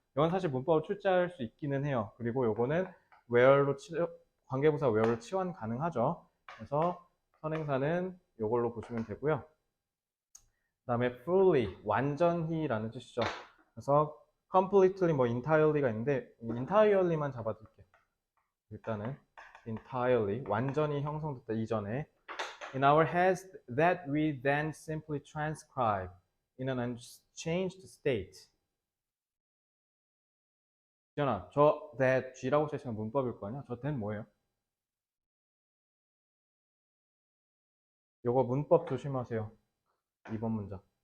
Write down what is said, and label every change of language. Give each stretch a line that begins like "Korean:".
Korean: 이건 사실 문법을 출제할 수 있기는 해요. 그리고 요거는 where로 관계부사 where로 치환 가능하죠. 그래서 선행사는 요걸로 보시면 되고요. 그 다음에 fully, 완전히라는 뜻이죠. 그래서 completely, 뭐 entirely가 있는데 entirely만 잡아둘게요.
English: 일단은 entirely,
Korean: 완전히 형성됐다 이전에
English: in our heads that we then simply transcribe in an unchanged state.
Korean: 지연아, 저 that G라고 쓰시면 문법일 거 아니야? 저 that 뭐예요? 요거 문법 조심하세요. 2번 문장.